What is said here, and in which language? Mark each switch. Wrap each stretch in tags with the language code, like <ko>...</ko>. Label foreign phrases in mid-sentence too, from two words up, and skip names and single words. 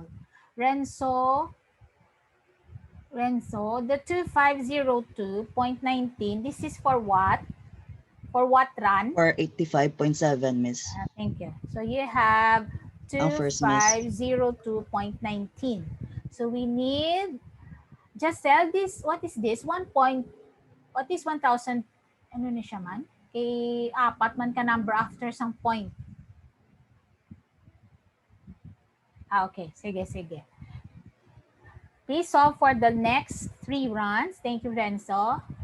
<en>Renzo, the 2502.19, this is for what? For what run? For 85.7, Miss. Thank you. So you have Ang first, Miss. 2502.19. So we need, just sell this, what is this? 1 point, what is 1,000?</en> <ceb>Ano na siya man? Kay apat man ka number after some point. Okay. Sige, sige.</ceb> <en>Please solve for the next 3 runs. Thank you, Renzo.</en>